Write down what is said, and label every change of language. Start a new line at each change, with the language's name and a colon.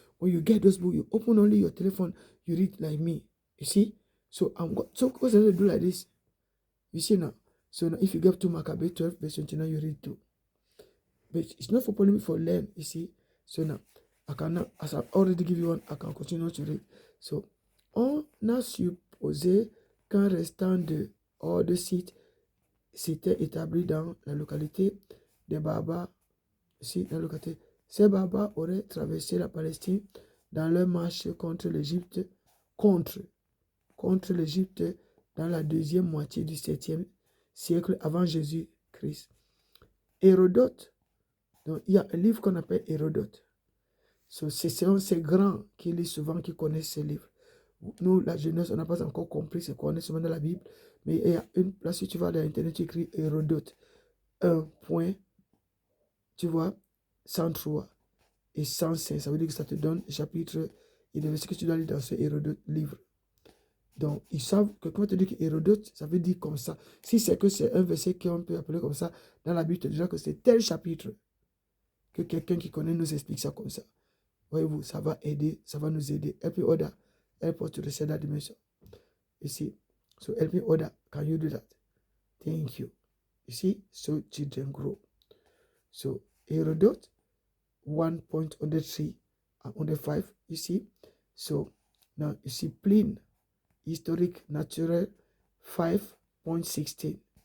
English: When you get those books, you open only your telephone, you read like me. You see? So so what's going to do like this? You see now? So now if you get to Maccabee 12, verse 29, you read too. But it's not for polemic, for learn, you see. So now, I can now, as I've already given you one, I can continue to read.
French: So, on a supposé qu'un restant de hors de site s'était établi dans la localité des Barbares, ici, dans la localité. Ces Barbares auraient traversé la Palestine dans leur marche contre l'Égypte, contre l'Égypte dans la deuxième moitié du 7e siècle avant Jésus-Christ. Hérodote, donc il y a un livre qu'on appelle Hérodote. So, c'est ces grands qui lisent souvent, qui connaissent ces livres. Nous, la jeunesse, on n'a pas encore compris ce qu'on est souvent dans la Bible, mais il y a une place, si tu vas dans Internet, tu écris Hérodote 1. Tu vois, 103 et 105. Ça veut dire que ça te donne le chapitre et le verset que tu dois lire dans ce Hérodote livre. Donc, ils savent que quand tu dis que Hérodote, ça veut dire comme ça. Si c'est que c'est un verset qu'on peut appeler comme ça, dans la Bible, tu diras que c'est tel chapitre que quelqu'un qui connaît nous explique ça comme ça. Voyez-vous, ça va aider, ça va nous aider.
English: Help me order, help us to receive that dimension. You see, so help me order, can you do that? Thank you. You see, so children grow. So Herodot 1.103 and 105, you see. So now you see Pliny, historic natural 5.16.